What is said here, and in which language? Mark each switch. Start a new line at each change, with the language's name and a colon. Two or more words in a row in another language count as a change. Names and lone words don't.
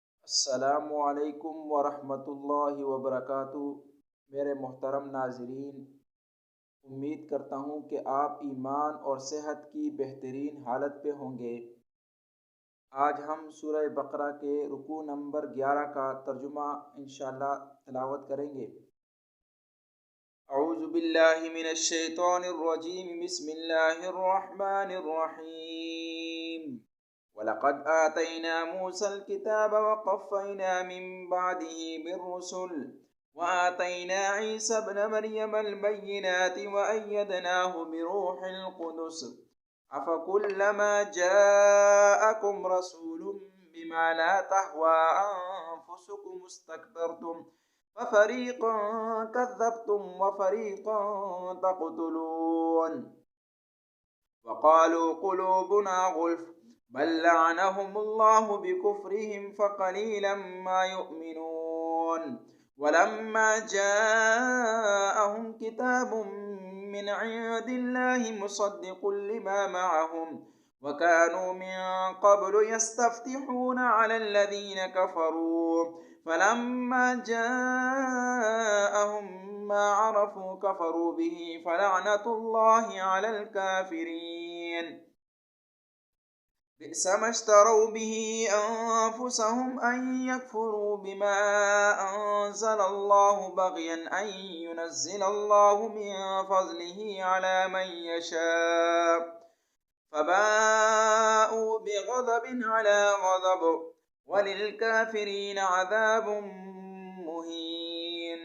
Arabic: السلام عليكم ورحمة الله وبركاته.
Urdu: میرے محترم ناظرین، امید کرتا ہوں کہ آپ ایمان اور صحت کی بہترین حالت پہ ہوں گے. آج ہم سورہ بقرہ کے رکوع نمبر 11 کا ترجمہ
Arabic: إن شاء الله
Urdu: تلاوت کریں گے.
Arabic: أعوذ بالله من الشيطان الرجيم، بسم الله الرحمن الرحيم. ولقد آتينا موسى الكتاب وقفينا من بعده بالرسل وآتينا عيسى ابن مريم البينات وأيدناه بروح القدس أفكلما جاءكم رسول بما لا تهوى أنفسكم استكبرتم ففريقا كذبتم وفريقا تقتلون وقالوا قلوبنا غلف بل لعنهم الله بكفرهم فقليلا ما يؤمنون ولما جاءهم كتاب من عند الله مصدق لما معهم وكانوا من قبل يستفتحون على الذين كفروا فلما جاءهم ما عرفوا كفروا به فلعنة الله على الكافرين. بئسما اشتروا به أنفسهم أن يكفروا بما أنزل الله بغيا أن ينزل الله من فضله على من يشاء فباءوا بغضب على غضب وللكافرين عذاب مهين.